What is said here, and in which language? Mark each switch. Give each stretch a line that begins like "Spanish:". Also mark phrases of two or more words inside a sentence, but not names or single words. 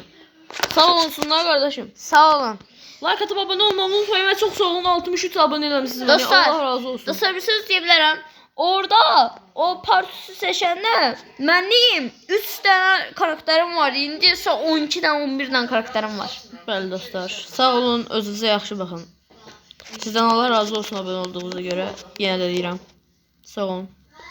Turkish: Sağ olsunlar kardeşim.
Azerbaijani: Sağ olun.
Turkish: Like atıp abone olmamı unutmayın ve çok sağ olun.
Azerbaijani: 63 abone eləmişsiniz. Dostlar, Allah razı olsun.
Turkish: Dostlar bir söz diyebilirim. Orada o partisi seçende benim 3 tane karakterim var.
Azerbaijani: İndi ise 12'den 11'den karakterim var. Bəli dostlar. Sağ olun, özünüzə yaxşı baxın. Sizdən Allah razı olsun abone olduğunuza görə. Yenə də deyirəm. Sağ olun.